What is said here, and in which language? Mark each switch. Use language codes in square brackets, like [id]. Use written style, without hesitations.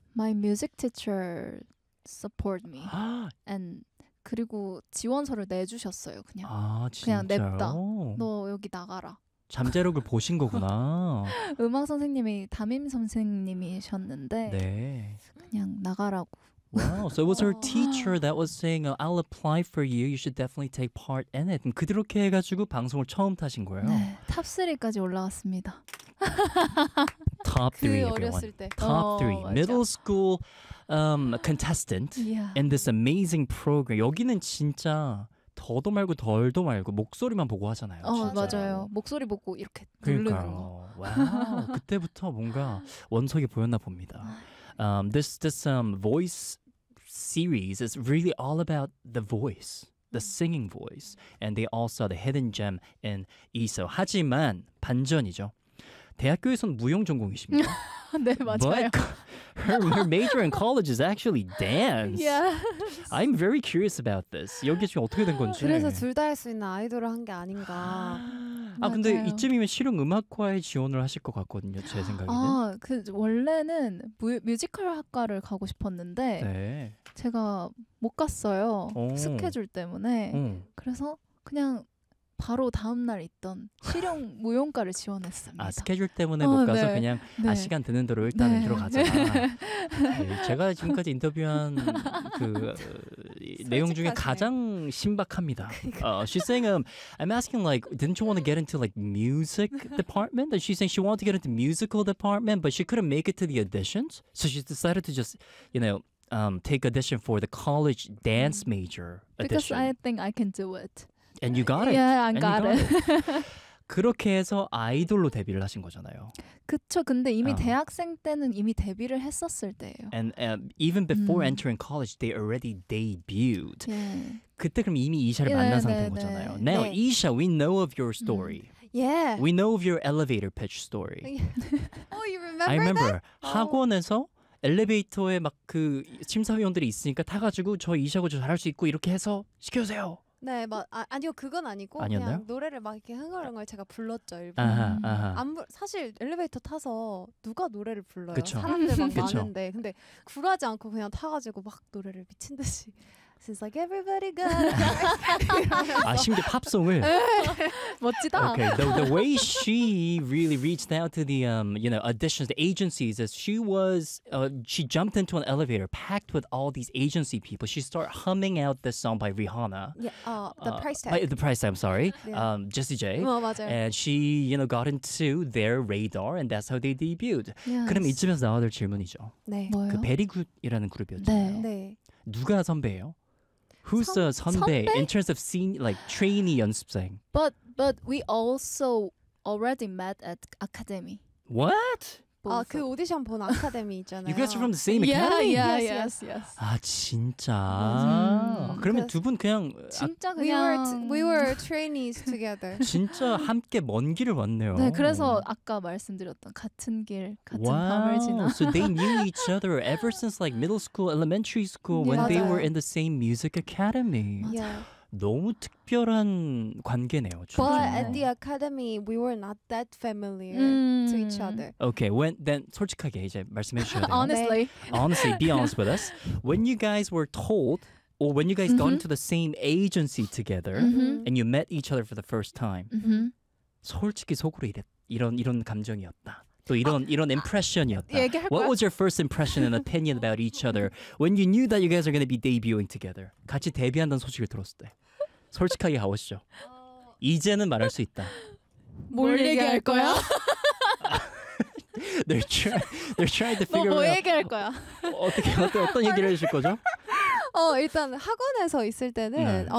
[en] My music teacher support me. And [ko] 그리고 지원서를 내주셨어요. 그냥 아, 진짜요? 그냥 냈다. 너 여기 나가라. 잠재력을 보신 거구나. 음악 선생님이 담임 선생님이셨는데 네. 그냥 나가라고. [en] Wow, so it was her teacher that was saying, I'll apply for you, you should definitely take part in it. [ko] 그렇게 해가지고 방송을 처음 타신 거예요? 네, 탑3까지 올라왔습니다. [en] Top [ko] 그 [en] three, everyone. [ko] 어렸을 때. [en] Top 3. [ko] 맞아. [en] Middle school contestant yeah. in this amazing program. [ko] 여기는 진짜 더도 말고 덜도 말고 목소리만 보고 하잖아요. 어, 맞아요. 목소리 보고 이렇게 누르는 거. 와, 그때부터 뭔가 원석이 보였나 봅니다. [en] This voice series is really all about the voice, the singing voice, and they also the hidden gem in ESO. [ko] 하지만 반전이죠. 대학교에선 무용 전공이십니다. 네, 맞아요. [en] But her major in college is actually dance. Yeah. I'm very curious about this. [ko] 여기 지금 어떻게 된 건지. 그래서 둘 다 할 수 있는 아이돌을 한 게 아닌가. 아 근데 맞아요. 이쯤이면 실용 음악과에 지원을 하실 것 같거든요. 제 생각에는. 아, 그 원래는 뮤지컬 학과를 가고 싶었는데 네. 제가 못 갔어요. 오. 스케줄 때문에. 그래서 그냥 바로 다음 날 있던 실용 무용과를 지원했습니다. 아, 스케줄 때문에 못 가서 네. 그냥 네. 아 시간 되는 대로 일단 네. 들어가자. 네. 네. 제가 지금까지 인터뷰한 그 내용 중에 가장 신박합니다. [en] she's saying I'm asking like didn't you want to get into like music department? And she's saying she wanted to get into musical department but she couldn't make it to the auditions. So she decided to just, you know, take audition for the college dance major audition. Because I think I can do it. And you got it. Yeah, I got it. [ko] 그렇게 해서 아이돌로 데뷔를 하신 거잖아요. 그쵸. 근데 이미 대학생 때는 이미 데뷔를 했었을 때예요. [en] And even before entering college, they already debuted. Yeah. [ko] 그때 그럼 이미 이샤를 만난 yeah, 상태인 네, 거잖아요. 네. [en] Now, 네. Isha, we know of your story. Yeah. We know of your elevator pitch story. Yeah. Oh, you remember I remember. That? [ko] 학원에서 엘리베이터에 막 그 심사위원들이 있으니까 타가지고 저 이샤고 저 잘할 수 있고 이렇게 해서 시켜주세요. 네, 뭐 아, 아니요 그건 아니고 아니었나요? 그냥 노래를 막 이렇게 흥얼흥얼 제가 불렀죠 일부러. 아하, 아하. 사실 엘리베이터 타서 누가 노래를 불러요? 그쵸? 사람들 막 많은데 근데 굴하지 않고 그냥 타가지고 막 노래를 미친 듯이. [en] It's like everybody go. [ko] 아 심지어 팝송을. 멋지다. [en] Okay, the way she really reached out to the you know auditions, the agencies is she was she jumped into an elevator packed with all these agency people. She started humming out this song by Rihanna. Yeah, the price tag. I'm sorry. Yeah. Jessie J. [ko] 어, 맞아요. [en] And she you know got into their radar, and that's how they debuted. Yes. [ko] 그럼 이쯤에서 나와야 될 질문이죠. 네. 뭐요? 그 베리굿이라는 그룹이었잖아요. 네. 누가 선배예요? [en] Who's the 선배 in terms of senior, like trainee 연습생? But we also already met at Academy. What? [ko] 아, 그 오디션 본 아카데미 있잖아요. [en] You guys are from the same academy? Yeah, yeah, yes, yeah. yes, yes. [ko] 아, 진짜? 그러면 두 분 그냥... 진짜 그냥... [en] We were trainees together. [ko] 진짜 함께 먼 길을 왔네요. 네, 그래서 아까 말씀드렸던 같은 길, 같은 밤을 지나... [en] So they knew each other ever since like middle school, elementary school, when [ko] 맞아요. [en] they were in the same music academy. Yeah. [ko] 너무 특별한 관계네요. 진짜. [en] But at the academy, we were not that familiar to each other. Okay, when then [ko] 솔직하게 이제 말씀해 주셔야 돼요. [en] Honestly. 네. Honestly, be honest with us. When you guys were told, or when you guys got into the same agency together, and you met each other for the first time, [ko] 솔직히 속으로 이런 감정이었다. 또 이런 impression이었다. 얘기할까요? [en] What was your first impression and opinion about each other when you knew that you guys are going to be debuting together? [ko] 같이 데뷔한다는 소식을 들었을 때. 솔직하게 하오시죠. 이제는 말할 수 있다. 뭘 얘기할 거야? [en] they're trying to figure out. [ko] 너 뭐 얘기할 거야? 어떤 얘기를 해주실 거죠? 어, 일단 학원에서 있을 때는 네.